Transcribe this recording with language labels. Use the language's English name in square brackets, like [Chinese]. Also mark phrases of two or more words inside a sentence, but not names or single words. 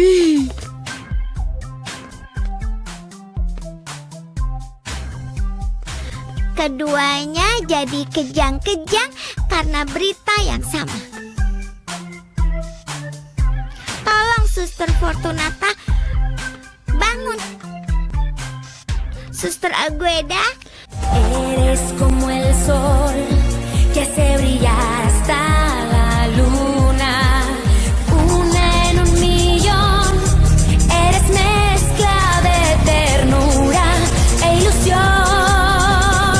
[Indonesian] Keduanya jadi kejang-kejang karena berita yang sama. Tolong Suster Fortunata, bangun. Suster Agueda. [Spanish] Eres como el sol que hace brillar hasta la luna. Una en un millón. Eres mezcla de ternura e ilusión.